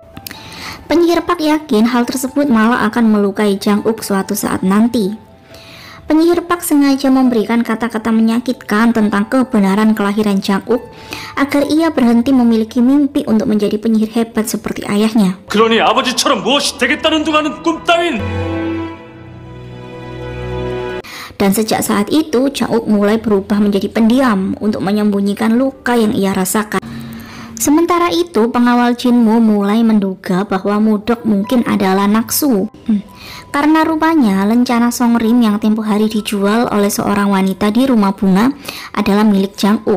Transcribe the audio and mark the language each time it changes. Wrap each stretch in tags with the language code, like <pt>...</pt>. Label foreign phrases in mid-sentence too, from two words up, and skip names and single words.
<id>Penyihir Park yakin hal tersebut malah akan melukai Jang-uk suatu saat nanti. Penyihir Park sengaja memberikan kata-kata menyakitkan tentang kebenaran kelahiran Jang-uk agar ia berhenti memiliki mimpi untuk menjadi penyihir hebat seperti ayahnya.</id> <ko>그러니 아버지처럼 무엇이 되겠다는 둥하는 꿈 따윈!</ko> <id>Dan sejak saat itu, Jang-uk mulai berubah menjadi pendiam untuk menyembunyikan luka yang ia rasakan. Sementara itu, pengawal Jinmu mulai menduga bahwa Mudok mungkin adalah Naksu. Karena rupanya lencana Songrim yang tempo hari dijual oleh seorang wanita di rumah bunga adalah milik Jang-uk.</id>